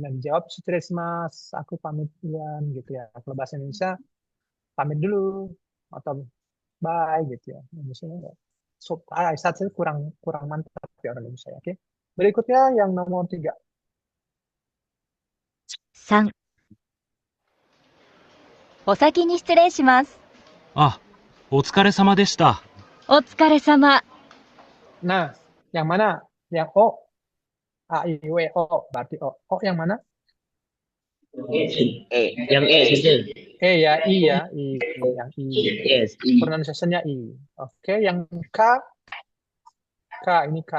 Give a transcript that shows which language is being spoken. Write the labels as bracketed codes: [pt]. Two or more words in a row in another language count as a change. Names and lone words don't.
[id] Nah, dijawab stres mas, aku pamit duluan gitu ya. Kalau bahasa Indonesia pamit dulu atau bye gitu ya. Misalnya saat saya kurang mantap ya orang Indonesia. Oke. Berikutnya yang nomor 3. [ja] 3、お先に失礼します。あ、お疲れ様でした。お疲れ様。 [id] Nah, yang mana? Yang O. A, I, W, O. Berarti O. O yang mana? Yang E saja. E ya, I ya. Yang I. [en] Yes, I. [id] Pronunciation-nya I. Oke, yang K. Ini K.